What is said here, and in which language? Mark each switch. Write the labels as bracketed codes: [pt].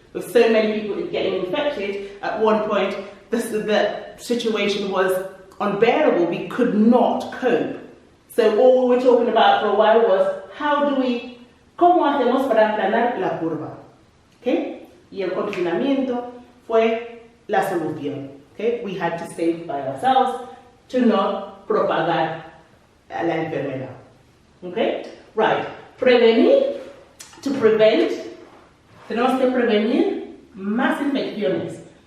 [en] With so many people getting infected, at one point the situation was unbearable. We could not cope. So all we were talking about for a while was [es] ¿cómo hacemos para aplanar la curva? [en] ¿Okay? [es] Y el confinamiento fue la solución. [en] Okay? We had to stay by ourselves to not [es] propagar la enfermedad. [en] Okay? Right. Prevenir, to prevent. [es] Tenemos que prevenir más infecciones.